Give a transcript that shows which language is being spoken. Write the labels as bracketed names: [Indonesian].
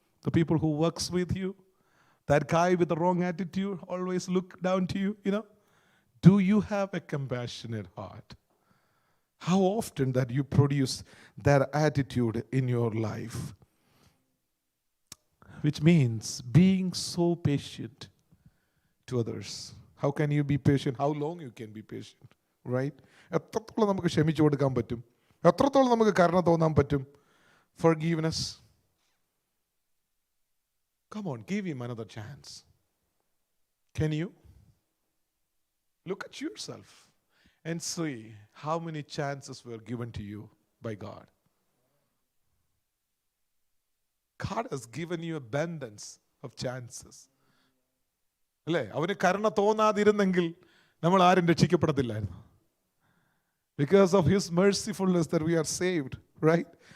[English] The people who works with you? That guy with the wrong attitude always look down to you, Do you have a compassionate heart? How often that you produce that attitude in your life? Which means being so patient to others. How can you be patient? How long you can be patient? Right? [Malayalam] എത്രത്തോളം നമുക്ക് ക്ഷമിച്ചു കൊടുക്കാൻ പറ്റും? എത്രത്തോളം നമുക്ക് കരുണ തോന്നാൻ പറ്റും? [English] Forgiveness. Come on, give him another chance. Can you? Look at yourself and see how many chances were given to you by God. God has given you abundance of chances. [Malayalam] അല്ലേ? അവന് കരുണ തോന്നാതിരുന്നെങ്കിൽ നമ്മൾ ആരും രക്ഷിക്കപ്പെടത്തില്ലായിരുന്നു. [English] Because of his mercifulness that we are saved, right?